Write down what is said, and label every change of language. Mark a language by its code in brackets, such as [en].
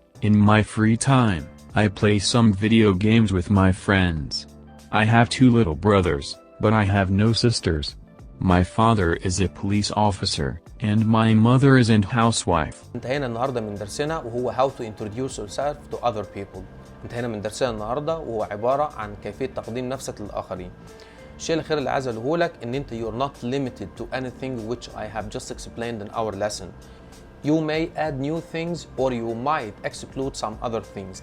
[en] In my free time, I play some video games with my friends. I have 2 little brothers, but I have no sisters. My father is a police officer, and my mother is a housewife. [ar] انتهينا النهارده من درسنا وهو [en] how to introduce yourself to other people. [ar] انتهينا من درسنا النهارده وهو عبارة عن كيفية تقديم نفسك للآخرين. الشيء الأخير اللي عايز أقوله لك إن أنت [en] you're not limited to anything which I have just explained in our lesson. You may add new things or you might exclude some other things.